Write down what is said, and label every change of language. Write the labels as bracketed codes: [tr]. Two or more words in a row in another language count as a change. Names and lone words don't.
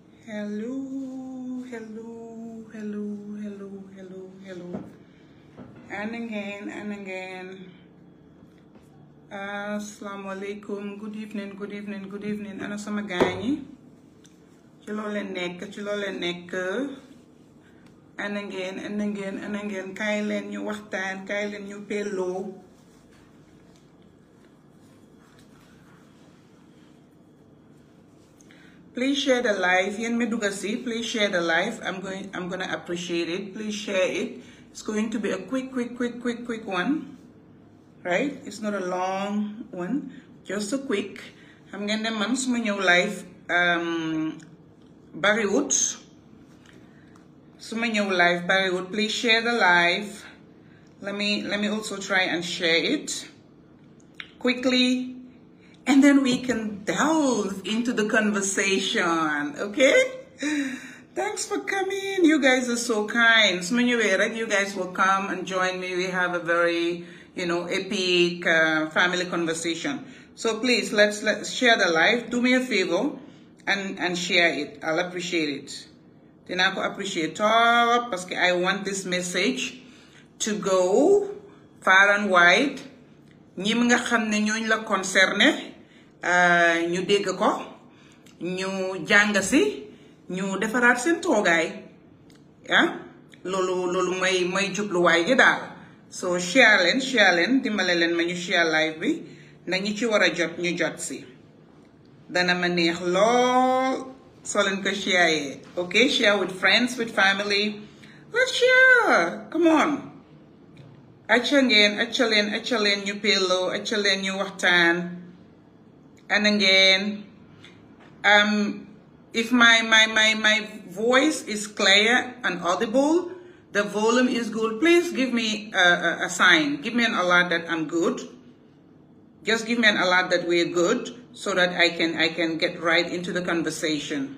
[en] Hello, hello, hello, hello, hello, hello. And again. [ar] السلام عليكم. [en] Good evening, good evening, good evening. [wo] Ana sama gañi. Ci lo len nek. [en] And again. [wo] Kay len ñu waxtaan, kay len ñu pello. [en] Please share the live. Yen Medugasi, please share the live. I'm gonna appreciate it. Please share it. It's going to be a quick one. Right? It's not a long one. Just a quick. I'm gonna [wo] man suma ñew live bariwut. Suma ñew live bariwut. [en] Please share the live. Let me also try and share it quickly. And then we can delve into the conversation, okay? Thanks for coming. You guys are so kind. You guys will come and join me. We have a very, epic family conversation. So please, let's share the live. Do me a favor and share it. I'll appreciate it. Dinako appreciate it because I want this message to go far and wide. [wo] Ñi nga xamné ñooñ la concerné ñu dégg ko ñu jàng ci ñu defaraat seen toogaay loolu may jubluwaay gi daal so share leen dimbale leen ma ñu share live bi na ñi ci war a jot ñu jot ci dana ma neex lool soo leen ko share [en] okay share with friends with family let's share come on [wo] acca leen ñu pello acca leen ñu waxtaan [en] and again if my voice is clear and audible, the volume is good, please give me a sign, give me an alert that I'm good. Just give me an alert that we're good so that I can get right into the conversation.